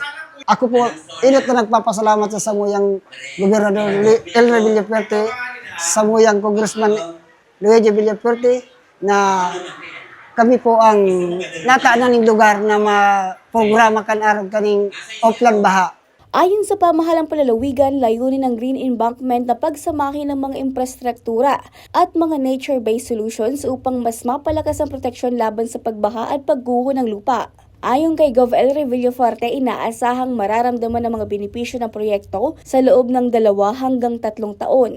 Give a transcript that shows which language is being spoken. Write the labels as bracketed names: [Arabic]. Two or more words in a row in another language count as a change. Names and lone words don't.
[Bikol] Ako po, inot na nagpapasalamat sa Samuyang Gobernador Elmer Villafuerte, Samuyang Congressman Luigi Villafuerte, na kami po ang nataan ng lugar na maprograma kan araw kaning offline baha. [Filipino] Ayon sa pamahalang palalawigan, layunin ng Green Embankment na pagsamahin ng mga infrastruktura at mga [English] nature-based solutions [Filipino] upang mas mapalakas ang proteksyon laban sa pagbaha at pagguho ng lupa. Ayon kay Gov. Elmer Villafuerte, inaasahang mararamdaman ng mga benepisyo ng proyekto sa loob ng 2 hanggang 3 taon.